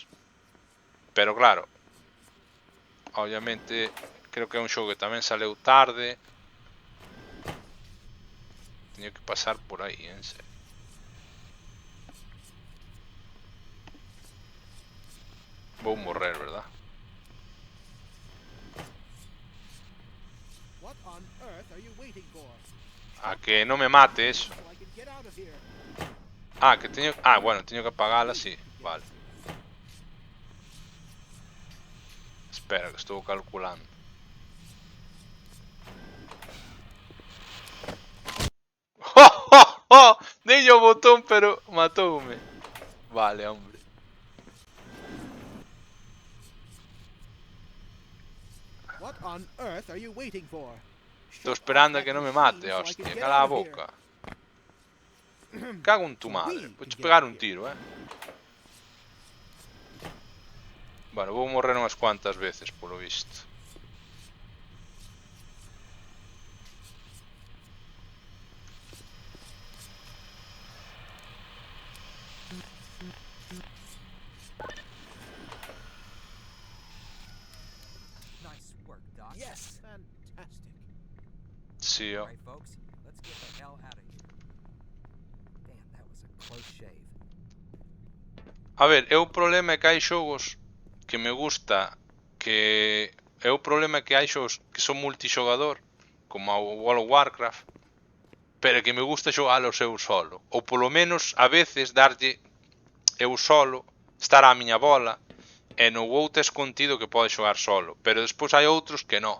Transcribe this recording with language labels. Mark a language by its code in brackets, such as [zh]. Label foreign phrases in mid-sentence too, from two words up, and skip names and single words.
[gl] Pero claro, obviamente creo que é un xogo que tamén saleu tarde. Teño que pasar por aí, en serio. Vou morrer, verdad? [en] What on earth are you waiting for? [gl] A que non me mate eso. [en] So I can get out of here. [gl] Ah, que teño... Ah, bueno, teño que apagala, sí. Vale. Espera, que estou calculando. Dei o botón, pero matoume. Vale, hombre. [en] What on earth are you waiting for? [gl] Estou esperando a que non me mate, hostia. Cala a boca. [es] Cago en tu madre. [gl] Vouche pegar un tiro, Bueno, vou morrer unhas cuantas veces, polo visto. [en] Nice work, Doc. Yes. Fantastic. [gl] Sí, ó. [en] Alright, folks, let's get the hell out of here. Damn, that was a close shave. [gl] A ver, é o problema é que hai xogos que me gusta que... É o problema que hai xogos que son multixogador, como o World of Warcraft, pero que me gusta xogalos eu solo. Ou polo menos, a veces, darlle eu solo, estar á miña bola, e no WoW tes contido que podes xogar solo, pero despois hai outros que non.